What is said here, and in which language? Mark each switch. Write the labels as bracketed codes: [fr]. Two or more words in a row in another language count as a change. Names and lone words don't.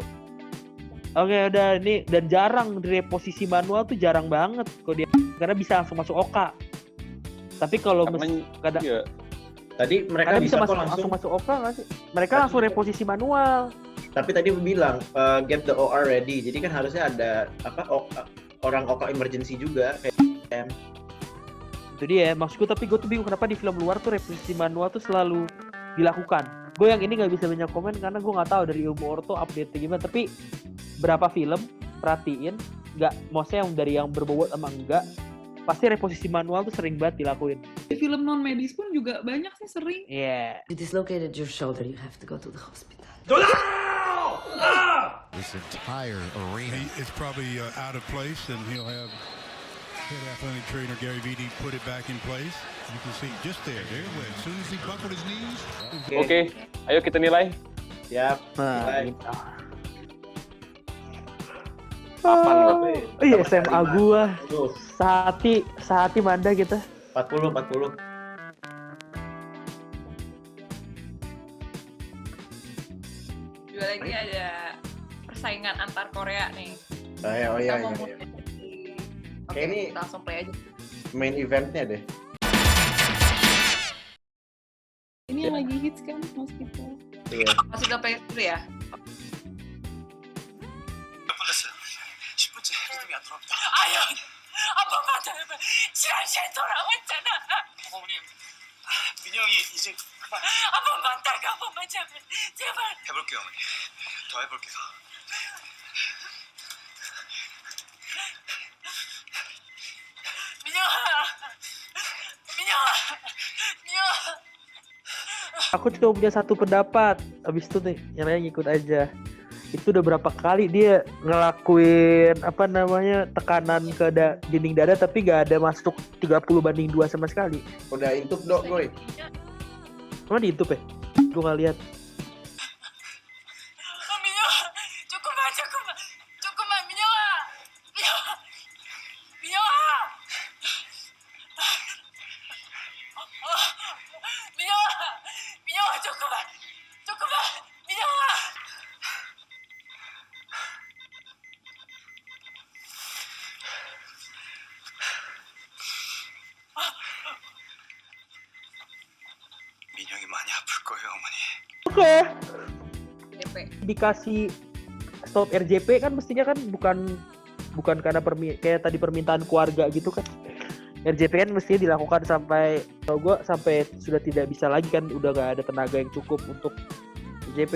[id] Oke udah ini dan jarang reposisi manual tuh jarang banget kalau dia karena bisa langsung masuk OK. Tapi kalau Karena kadang iya, Tadi mereka kadang bisa bisa kok langsung masuk OK nggak sih? Mereka Tadi langsung bisa. reposisi manual. Tapi tadi aku bilang [en] get the OR ready. [id] Jadi kan harusnya ada orang OK emergency juga kayak Itu dia maksudku, tapi gue tuh bingung kenapa di film luar tuh reposisi manual tuh selalu dilakukan. Gue yang ini nggak bisa banyak komen karena gue nggak tahu dari ilmu orto update gimana. Tapi berapa film perhatiin, nggak, maksudnya yang dari yang berbobot sama enggak, pasti reposisi manual tuh sering banget dilakuin. Di film non medis pun juga banyak sih sering. Iya. [en] You dislocated your shoulder, you have to go to the hospital. This entire arena It's probably out of place, and he'll have head athletic trainer Gary Vitti put it back in place. You can see just there it went. As soon as he buckled his knees. [id] Oke, ayo kita nilai. Siap. Nah, Nilai. Apaan lo? Iya SMA gua. Tuh, Sehati Manda kita. 40. Juga lagi ada persaingan antar Korea nih. Oh iya. Kita mau mulai dari- Oke, Kayak ini- kita langsung play aja. [en] Main eventnya [id] deh. Ini yang lagi hits kan hospital. Iya. Masih kita play dulu ya. [ko] 아유, 아빠가 지랄 돌아왔잖아. 어머님, 민영이 이제 한 번만 딱 한 번만 제발. 해볼게요, 어머니. 더 해볼게요. 민영아. [id] Aku cuma punya satu pendapat. Abis itu nih, yang lain ngikut aja. Itu udah berapa kali dia ngelakuin tekanan ke dinding dada tapi gak ada masuk 30/2 sama sekali. Udah intip dok, boy. Emang di YouTube ya? Gue gak lihat. [ko] 민영아, 조금만, 민영아. 민영아, 조금만, 민영아. 민영이 많이 아플 거예요, 어머니. [id] Oke. DP. Dikasih stop RJP kan mestinya kan bukan karena kayak tadi permintaan keluarga gitu kan. RJP kan mestinya dilakukan sampai sudah tidak bisa lagi kan, udah gak ada tenaga yang cukup untuk RJP.